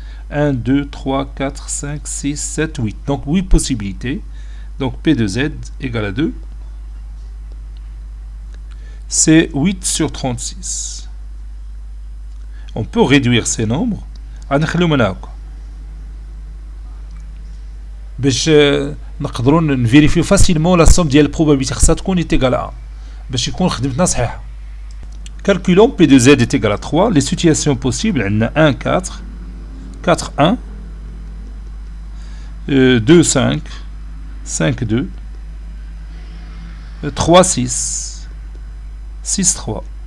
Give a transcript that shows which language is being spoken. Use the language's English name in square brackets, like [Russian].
[French] 1, 2, 3, 4, 5, 6, 7, 8. Donc 8 possibilités. Donc P de Z égale à 2. C'est 8 sur 36. On peut réduire ces nombres. [Arabic] باش نقدروا نفيريفيو فاسيلمون لا سوم ديال البروبابيليتي خصها تكون [French] égale à 1 [Arabic] باش يكون خدمتنا صحيحه. [French] Calculons P de Z est égal à 3. Les situations possibles, on a 1, 4, 4, 1, 2, 5, 5, 2, 3, 6, 6, 3.